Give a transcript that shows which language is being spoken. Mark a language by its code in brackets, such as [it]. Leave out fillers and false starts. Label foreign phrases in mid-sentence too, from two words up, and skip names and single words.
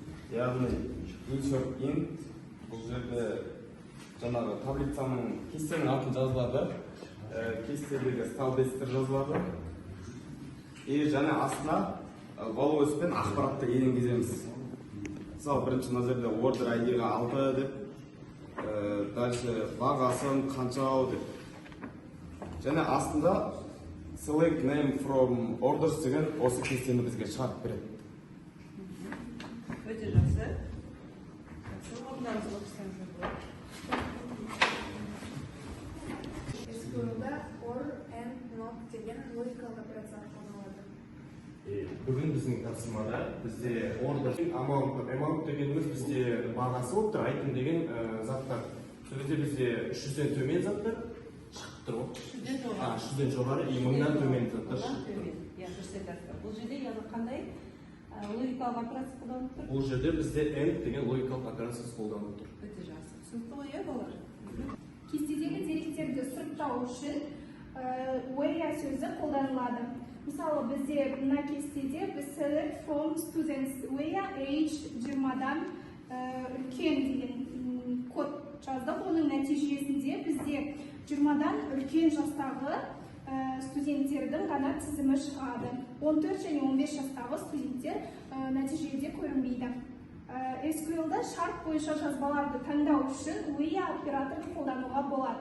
[kk] яғни in бұл жерде жаңағы таблицаның кестенің атын жазылады, кестедегі столбецтер жазылады. Және астына валуос пен ақпаратты енгіземіз. Мысалы, бірінші мына жерде [en] order ID- [kk] ға 6 деп, дальше бағасын қанша деп. Және астында [en] select name from orders [kk] деген осы кестені бізге шығарып береді. Өте жақсы. Орындарыңызға отырсаңыздар болады. SQL-да [en] or and not [kk] деген логикалық операциялар қолданылады. Бүгін біздің тапсырмада бізде [en] order amount [kk] дегеніміз бізде бағасы болып тұр, item деген заттар. Сол кезде бізде 300-ден төмен заттар шығып тұр ғой. 300-ден жоғары, 1000-дан төмен заттар шығып тұр. Бұл жерде яғни қандай логикалық операция қолданылып тұр? Бұл жерде бізде end деген логикалық операциясы қолданылып тұр. Өте жақсы. Түсінікті ғой, иә балалар? Кестедегі деректерді сұрыптау үшін where сөзі қолданылады. Мысалы, бізде мына кестеде біз [en] select from students where age [kk] 20-дан үлкен деген код жаздық. Оның нәтижесінде бізде 20-дан үлкен жастағы студенттердің ғана тізімі шығады. 14 және 15 жастағы студенттер нәтижеде көрінбейді. SQL-да шарт бойынша жазбаларды таңдау үшін where операторын қолдануға болады.